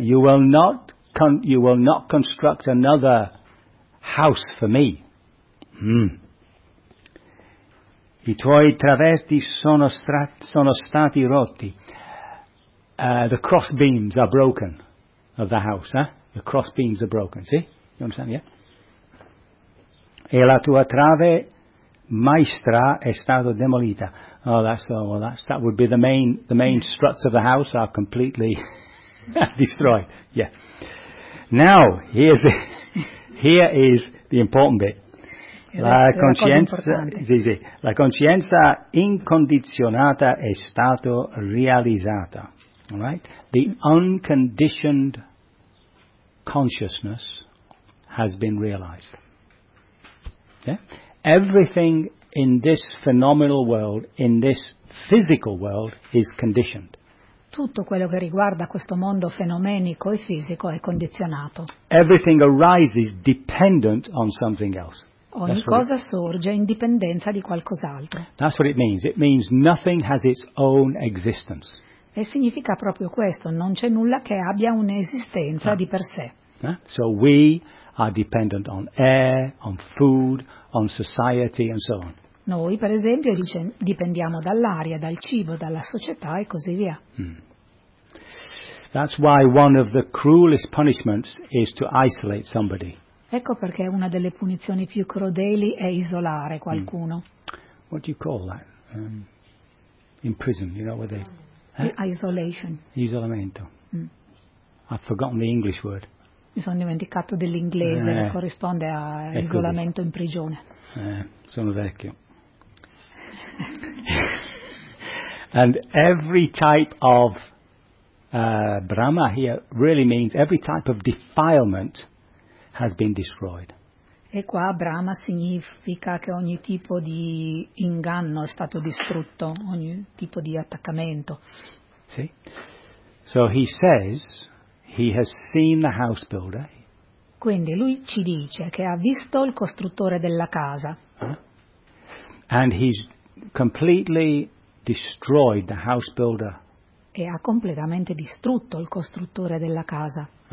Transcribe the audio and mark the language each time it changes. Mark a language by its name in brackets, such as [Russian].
[English] You will not construct another house for me. [Italian] I tuoi traversi sono stati rotti. [English] The cross beams are broken of the house, eh? The cross beams are broken, see? You understand, yeah? [Italian] E la tua trave maestra è stata demolita. [English] That would be the main struts of the house are completely destroyed. Yeah. Now, here is the important bit. [Italian] La coscienza incondizionata è stata realizzata. [English] Right, the unconditioned consciousness has been realized. Yeah? Everything in this phenomenal world, in this physical world, is conditioned. [Italian] Tutto quello che riguarda questo mondo fenomenico e fisico è condizionato. [English] Everything arises dependent on something else. [Italian] Ogni cosa sorge in dipendenza di qualcos'altro. [English] That's what it means. It means nothing has its own existence. [Italian] E significa proprio questo, non c'è nulla che abbia un'esistenza di per sé. [English] So we are dependent on air, on food, on society and so on. [Italian] Noi, per esempio, dipendiamo dall'aria, dal cibo, dalla società e così via. [English] That's why one of the cruelest punishments is to isolate somebody. [Italian] Ecco perché una delle punizioni più crudeli è isolare qualcuno. [English] What do you call that? In prison, you know, where they... Isolation. Isolamento. I've forgotten the English word. [Italian] Mi sono dimenticato dell'inglese che corrisponde a isolamento in prigione. Sono vecchio. [English] And every type of Brahma here really means every type of defilement has been destroyed. [Italian] E qua Brahma significa che ogni tipo di inganno è stato distrutto, ogni tipo di attaccamento. Sì. [English] So he says he has seen the house builder. [Italian] Quindi lui ci dice che ha visto il costruttore della casa. [English] And he's completely destroyed the house builder. [Italian] E ha completamente distrutto il costruttore della casa.